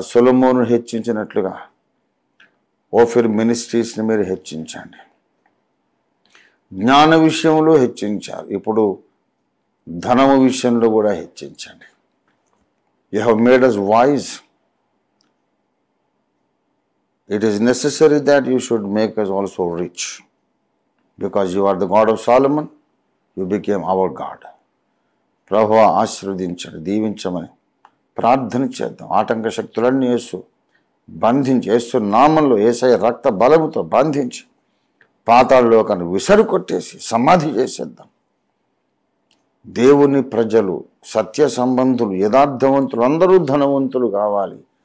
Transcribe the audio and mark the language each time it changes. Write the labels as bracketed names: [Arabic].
[Telugu] సొలొమోను హెచ్చించినట్లుగా Ophir మినిస్ట్రీస్ని మీరు హెచ్చించండి. జ్ఞాన విషయంలో హెచ్చించారు, ఇప్పుడు ధనము విషయంలో కూడా హెచ్చించండి. [English] You have made us wise. It is necessary that you should make us also rich. Because you are the God of Solomon, you became our God. [Telugu] ప్రభువా, ఆశీర్వదించండి, దీవించమని ప్రార్థన చేద్దాం. ఆటంక శక్తులన్నీ యేసు బంధించి, యేసు నామంలో యేసయ్య రక్త బలముతో బంధించి పాతాళలోకాన్ని విసరు కొట్టేసి సమాధి చేసేద్దాం. దేవుని ప్రజలు, సత్య సంబంధులు, యథార్థవంతులు అందరూ ధనవంతులు కావాలి.